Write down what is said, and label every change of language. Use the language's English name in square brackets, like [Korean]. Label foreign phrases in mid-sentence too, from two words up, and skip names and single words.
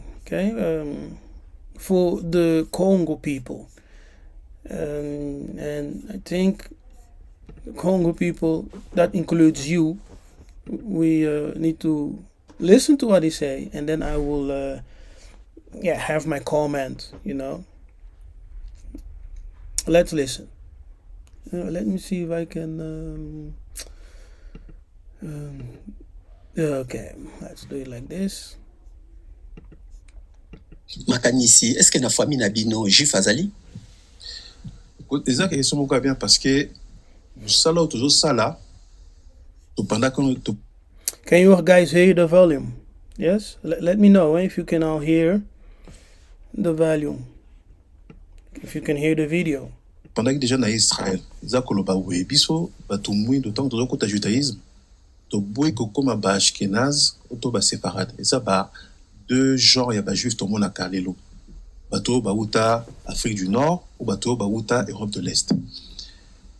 [English] Okay, for the Congo people, and I think Congo people, that includes you, we need to listen to what he say, and then I will have my comment. Let's listen. Let me see if I can okay, let's do it like this. [Lingala] Makanisi, [French] est-ce que [Lingala] na famille na bino juif azali? Eza question moko bien [French] parce que [Lingala] sala toujours sala to [French] pendant que [English] Can you guys hear the volume? Yes? Let me know if you can all hear the volume. If you can hear the video. [French] Pendant que [Lingala] déjà na Israël, eza koloba we biso bato mwindo tant to kota judaïsme to boy ko koma ba ashkenaz to ba séfarade. Eza ba deux genres ya ba juif to mona kalelo. Bato ba uta Afrique du Nord ou bato ba uta Europe de l'Est.